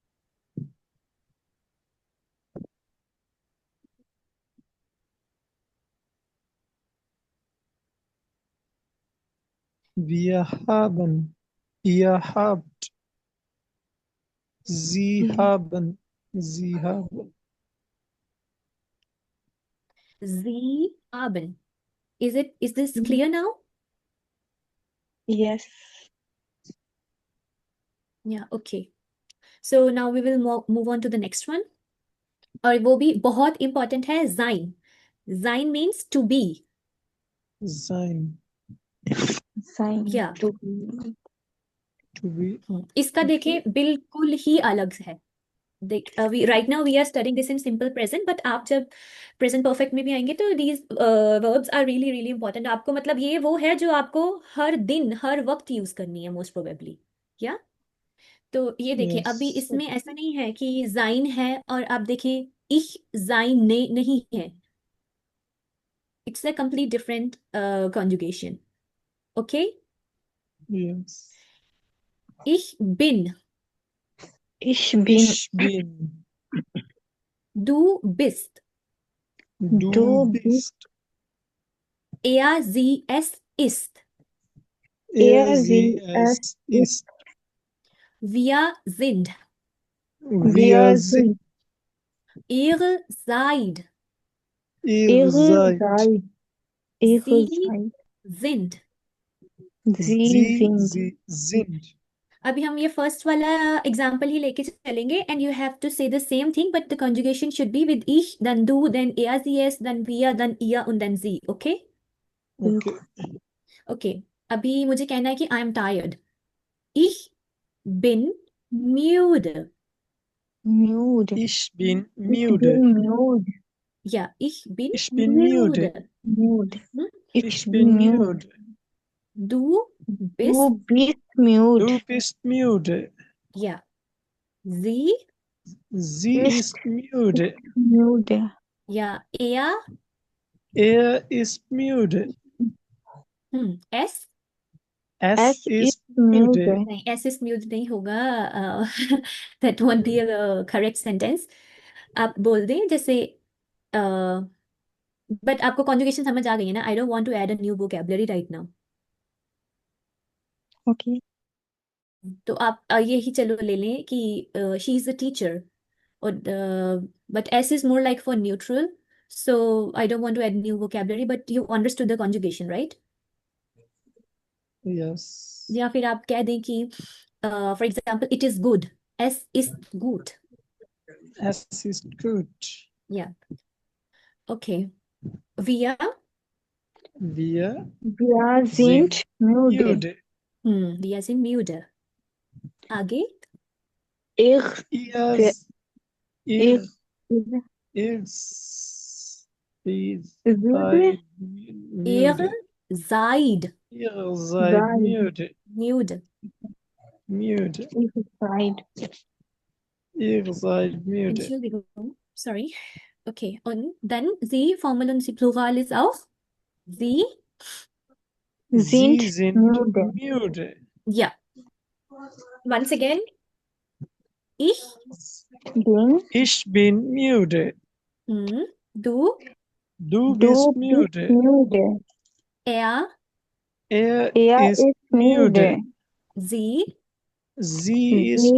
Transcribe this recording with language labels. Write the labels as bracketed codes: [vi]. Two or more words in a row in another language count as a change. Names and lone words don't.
[de] Wir haben. Ihr habt. Sie Sie- haben. Sie haben. sie haben. [en] Is this clear now? Yes. Yeah, okay. So now we will move on to the next one, [hi] और वो भी बहुत इंपॉर्टेंट है, जाइन। [en] जाइन means to be. [de] Sein. Sein. या, [en] To be. To be. [hi] इसका देखें बिल्कुल ही अलग है। देख, [en] we right now we are studying this in simple present, बट [hi] आप जब [en] present perfect [hi] में भी आएंगे तो [en] these verbs are really really important आपको। [hi] मतलब ये वो है जो आपको हर दिन हर वक्त यूज करनी है [en] most probably. [hi] या, तो ये देखें, अभी [en] Yes. [hi] इसमें ऐसा नहीं है कि जाइन है और आप देखें [de] ich sein [hi] ने नहीं है। [en] It's a complete different conjugation. ओके, Yes. [de] ich bin, Ich bin. Ich bin. du bist, Du Du bist. bist. er, sie, es ist, Er, Sie, sie, es es ist. ist. wir sind, Wir Wir sind. sind. ihr seid, Ihr Ihre seid. seid. Ihre sie seid. sind। Sie sind. Sie sind. [hi] अभी हम ये फर्स्ट वाला एग्जाम्पल ही लेके चलेंगे, [en] and you have to say the same thing, but the conjugation should be with ich, then du, then er, sie, es, then wir, then ihr und then sie। ओके, Okay. ओके। [hi] अभी मुझे कहना है कि [en] I am tired. [de] ich bin müde। Müde. Ich bin Ich müde. bin müde. या, ich bin Ich bin müde. müde। Müde. hm? Ich bin müde. Du bist, Du bist müde. Du bist müde. ja, sie, Sie Ist ist müde. müde. ja, er, Er ist müde. es, Es Es ist ist müde. müde. [hi] नहीं, [de] s is mute [hi] नहीं होगा, [en] that won't be a correct sentence। [hi] आप बोल दें जैसे, बट आपको कॉन्जुगेशन समझ आ गई है ना? [en] I don't want to add a new vocabulary right now. Okay. [hi] तो आप यही चलो ले लें कि [en] she is a teacher, और but es is more like for neutral, so I don't want to add new vocabulary, but you understood the conjugation right? Yes. [hi] या फिर आप कह दें कि [en] for example it is good, [de] es ist gut. Es ist gut. या, ओके, wir, Wir Wir sind sind müde. müde. wir sind müde। आगे, Ich, der, Ihr, ich, ihr, ihr würde, seid ihr müde. seid Ihr seid sein, müde. müde. Müde. ich seid, Ihr seid müde. Entschuldigung, sorry. Okay, und dann sie, Formal und sie Plural ist auch sie. Sie sind sind müde. müde. Ja, [en] once again, [de] ich, Bin, Ich bin müde. du, Du du bist bist müde. müde. er, Er Er ist ist müde. müde. sie, Sie ist